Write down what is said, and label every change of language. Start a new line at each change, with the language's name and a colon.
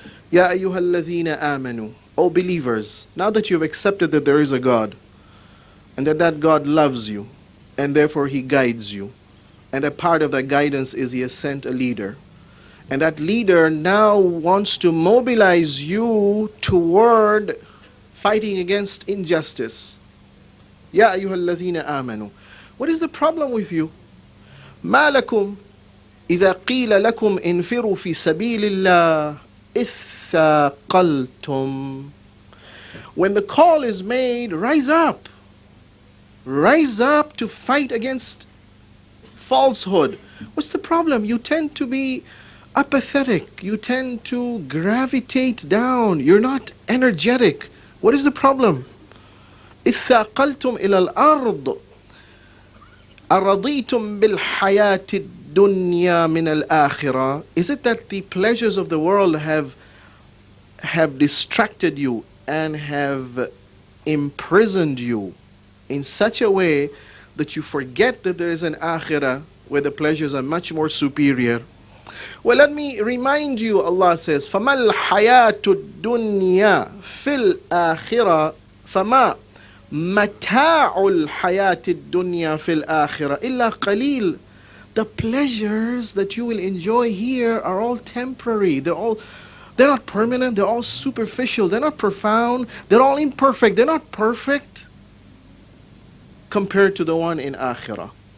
Arabic: Ya ayyuhalladhina amanu,
English: O believers, now that you've accepted that there is a God, and that God loves you, and therefore He guides you, and a part of that guidance is He has sent a leader, and that leader now wants to mobilize you toward fighting against injustice.
Arabic: Ya ayyuhalladhina amanu.
English: What is the problem with you?
Arabic: ما لكم إذا قيل لكم انفروا في سبيل الله اثاقلتم.
English: When the call is made, rise up. Rise up to fight against falsehood. What's the problem? You tend to be apathetic. You tend to gravitate down. You're not energetic. What is the problem?
Arabic: اثاقلتم إلى الأرض أرضيتم بالحياة الدنيا من الآخرة.
English: Is it that the pleasures of the world have distracted you and have imprisoned you in such a way that you forget that there is an akhirah where the pleasures are much more superior? Well, let me remind you, Allah says,
Arabic: فَمَا الْحَيَاةُ الدُّنْيَا فِي الْآخِرَةِ فَمَا مَتَاعُ الْحَيَاةِ الدُّنْيَا فِي الْآخِرَةِ إِلَّا قَلِيلٌ.
English: The pleasures that you will enjoy here are all temporary. They're not permanent. They're all superficial. They're not profound. They're all imperfect. They're not perfect compared to the one in Akhirah.